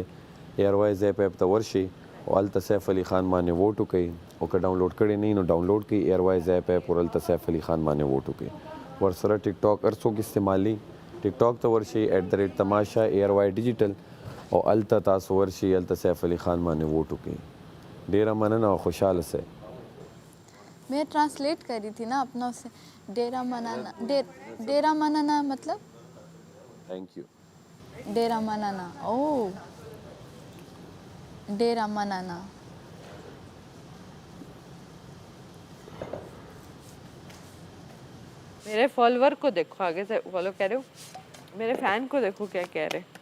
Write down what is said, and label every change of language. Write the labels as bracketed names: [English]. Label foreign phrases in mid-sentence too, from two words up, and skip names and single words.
[Pashto] ایئروایز ایپ ته ورشي او هلته سیف علي خان باندې ووټ وکړئ، او که ډاؤنلوډ کړی نه وي نو ډاؤنلوډ کړئ ایئروایز ایپ او هلته سیف علي خان باندې ووټ وکړئ. ورسره ټیک ټاک هر څوک استعمالي، ټیک ټاک ته ورشي @تماشا ایئروای ډیجیټل، او الته تاسو ورشي الته سیف علي خان باندې ووټ وکړئ. ډېره مننه او خوشحاله سئ. [Urdu] میں ٹرانسلیٹ کر رہی تھی نا اپنا اس سے. [Pashto] ډېره مننه मतलब [English] thank you. [Pashto] ډېره مننه، او ډېره مننه. [Urdu] میرے فالوور کو دیکھو، آگے سے فالو کہہ رہے ہو، میرے فین کو دیکھو کیا کہہ رہے.